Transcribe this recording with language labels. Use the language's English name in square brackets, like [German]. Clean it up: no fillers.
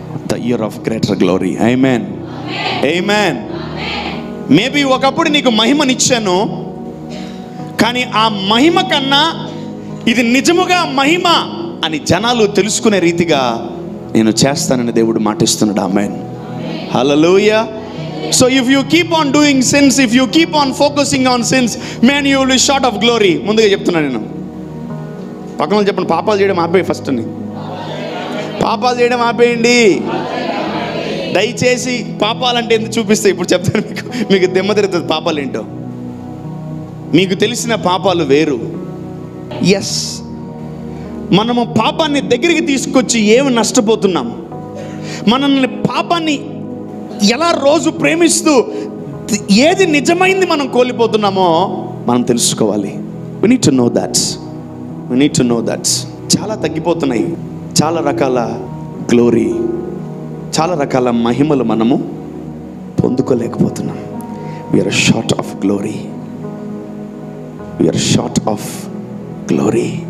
[English] The year of greater glory. Amen, amen. [Telugu] Maybe ఒకప్పుడు నీకు మహిమనిచ్చాను, కానీ ఆ మహిమ కన్నా ఇది నిజముగా మహిమ అని జనాలు తెలుసుకునే రీతిగా నేను చేస్తానని దేవుడు మాటిస్తున్నాడు. ఆమేన్, హల్లెలూయా. [English] So if you keep on doing sins, if you keep on focusing on sins, man, you will be short of glory. [Telugu] ముందుగా చెప్తున్నాను నేను. పక్కన చెప్పండి, పాపాలు చేయడం ఆపేయి. ఫస్ట్ పాపాలు చేయడం ఆపేయండి దయచేసి. పాపాలంటే ఎందుకు చూపిస్తే ఇప్పుడు చెప్తాను మీకు దెమ్మ తిరుగుతుంది. పాపాలు ఏంటో మీకు తెలిసిన పాపాలు వేరు. ఎస్, మనము పాపాన్ని దగ్గరికి తీసుకొచ్చి ఏమి నష్టపోతున్నాం? మనల్ని పాపాన్ని ఎలా రోజు ప్రేమిస్తూ ఏది నిజమైంది మనం కోల్పోతున్నామో మనం తెలుసుకోవాలి. [English] we need to know that, we need to know that. [Telugu] చాలా తగ్గిపోతున్నాయి. చాలా రకాల గ్లోరీ, చాలా రకాల మహిమలు మనము పొందుకోలేకపోతున్నాం. [English] we are short of glory, we are short of glory.